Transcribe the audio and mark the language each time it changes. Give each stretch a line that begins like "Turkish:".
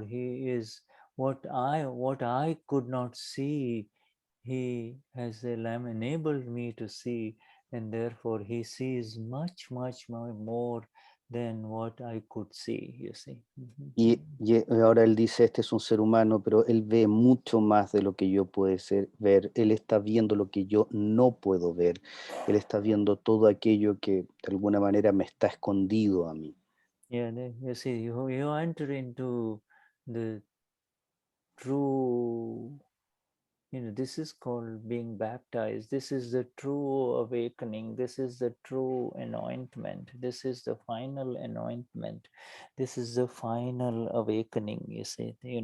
English: He is what I could not see. He has enabled me to see, and therefore he sees much more than what I could see, you see.
Spanish: Y ahora él dice, este es un ser humano, pero él ve mucho más de lo que yo puedo ver. Él está viendo lo que yo no puedo ver. Él está viendo todo aquello que de alguna manera me está escondido a mí.
English: Yeah, you see, you enter into the true, this is called being baptized. This is the true awakening. This is the true anointment. This is the final anointment. This is the final awakening, you see.